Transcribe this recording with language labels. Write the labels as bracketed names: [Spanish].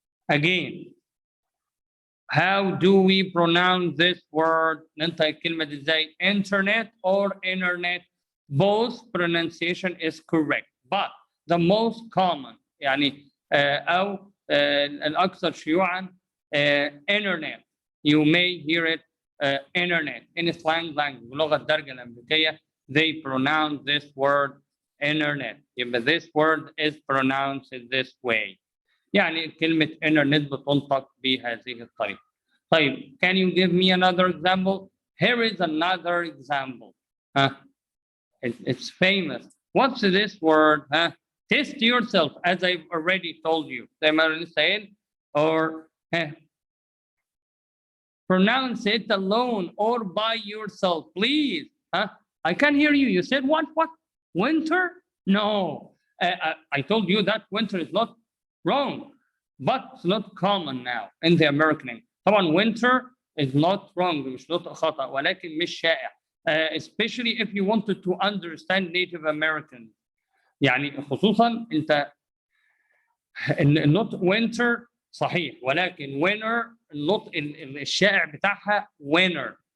[English] Again, how do we pronounce this word? [Arabic] ننطق الكلمة دي ازاي؟ [English] Internet or internet? Both pronunciation is correct, but the most common [Arabic] يعني أو الأكثر شيوعا [English] internet. You may hear it internet in slang language. [Arabic] بلغة الدارجة الأمريكية [English] they pronounce this word internet. يبقى this word is pronounced this way. [Arabic] يعني كلمة internet بتنطق بهذه الطريقة. [English] طيب, can you give me another example? Here is another example. It's famous. What's this word? Test yourself, as I've already told you. [Arabic] زي ما أنا لسه قايل, [English] or pronounce it alone or by yourself, please. I can hear you. You said what? Winter? No. I told you that winter is not wrong, but it's not common now in the American English. [Arabic] طبعا winter [English] is not wrong, [Arabic] مش نطق خطأ, ولكن مش شائع. [English] Especially if you wanted to understand Native Americans. [Arabic] يعني خصوصا انت النطق winter صحيح, ولكن winter النطق الشائع بتاعها winter.